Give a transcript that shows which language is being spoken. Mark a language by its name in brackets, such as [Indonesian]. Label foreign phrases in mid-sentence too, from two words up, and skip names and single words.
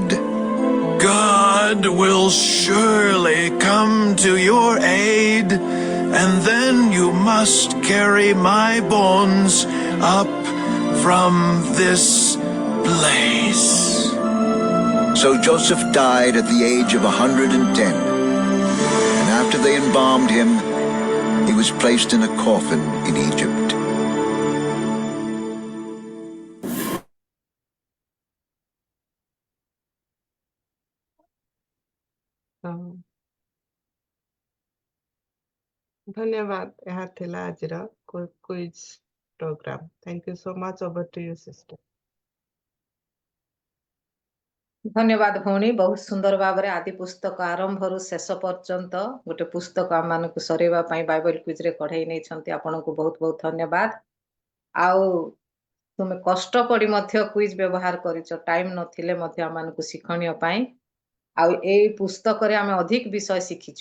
[English] God will surely come to your aid, and then you must carry my bones up from this place. So Joseph died at the age of 110. And after they embalmed him, he was placed in a coffin in Egypt. धन्यवाद [Odia] ଏହା ଥିଲା ଆଜିର କ୍ୱିଜ୍ ପ୍ରୋଗ୍ରାମ [English] thank you so much over to you sister [Odia] ଧନ୍ୟବାଦ ଭଉଣୀ ବହୁତ ସୁନ୍ଦର ଭାବରେ ଆଦି ପୁସ୍ତକ ଆରମ୍ଭରୁ ଶେଷ ପର୍ଯ୍ୟନ୍ତ ଗୋଟେ ପୁସ୍ତକ ଆମମାନଙ୍କୁ ସରେଇବା ପାଇଁ ବାଇବଲ କ୍ୱିଜରେ କଢେଇ ନେଇଛନ୍ତି ଆପଣଙ୍କୁ ବହୁତ ବହୁତ ଧନ୍ୟବାଦ ଆଉ ତୁମେ କଷ୍ଟ ପଡି ମଧ୍ୟ କ୍ୱିଜ୍ ବ୍ୟବହାର କରିଛ ଟାଇମ ନଥିଲେ ମଧ୍ୟ ଆମମାନଙ୍କୁ ଶିକ୍ଷଣୀୟ ପାଇଁ ଆଉ ଏଇ ପୁସ୍ତକରେ ଆମେ ଅଧିକ ବିଷୟ ଶିଖିଛୁ